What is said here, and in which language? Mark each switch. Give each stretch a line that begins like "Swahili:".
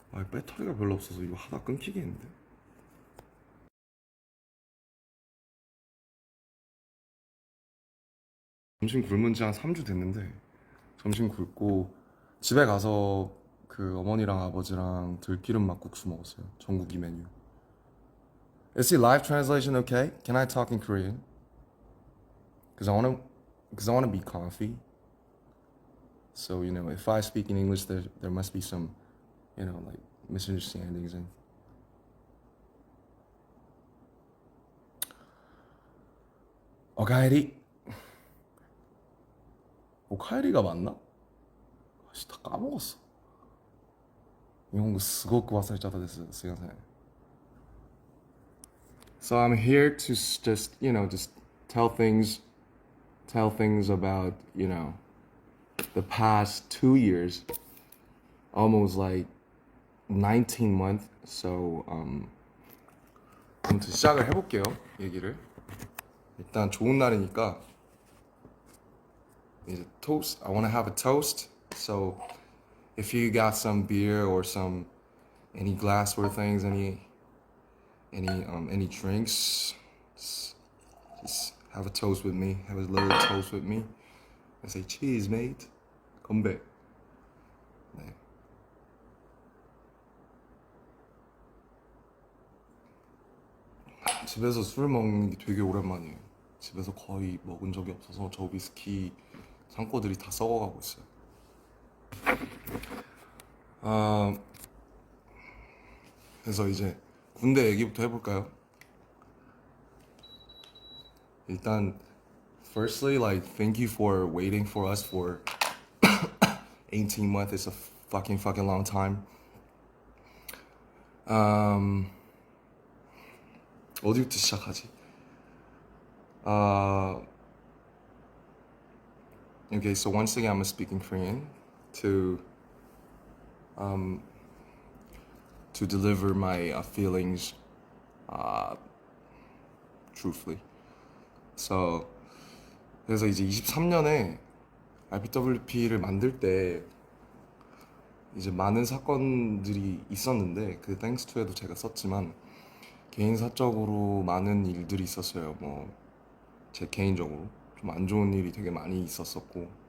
Korean: 배터리가 별로 없어서 이거 하다 끊기겠는데. 점심 굶은 지 한 3주 됐는데 점심 굶고 집에 가서 어머니랑 아버지랑 들기름 막국수 먹었어요. 전국이 메뉴.
English: Is the live translation okay? Can I talk in Korean? Cause I wanna be comfy. So if I speak in English, there must be some, like misunderstandings and.
Japanese: 오카에리.
Korean: 오카에리가 맞나? 다 까먹었어. 일본어
Japanese: すごく忘れちゃったです。すいません.
English: So I'm here to just tell things about the past 2 years, almost like 19 months.
Korean: So 아무튼 시작을 해볼게요. 얘기를. 일단 좋은 날이니까 이제
English: toast. I want to have a toast. So if you got some beer or any glassware things, any drinks, just have a toast with me. Have a little toast with me. I say cheers, mate.
Korean: 건배. 네. 집에서 술 먹는 게 되게 오랜만이에요. 집에서 거의 먹은 적이 없어서 저 위스키 창고들이 다 썩어가고 있어요. 그래서 이제 군대 얘기부터 해볼까요? 일단
English: firstly, like, thank you for waiting for us for 18 months. It's a fucking long time.
Korean: 어디부터 시작하지?
English: Okay, so once again, I'm speaking Korean to deliver my feelings truthfully.
Korean: So 그래서 이제 23년에 RPWP를 만들 때 이제 많은 사건들이 있었는데 그 땡스 투에도 제가 썼지만 개인 사적으로 많은 일들이 있었어요. 뭐 제 개인적으로 좀 안 좋은 일이 되게 많이 있었었고,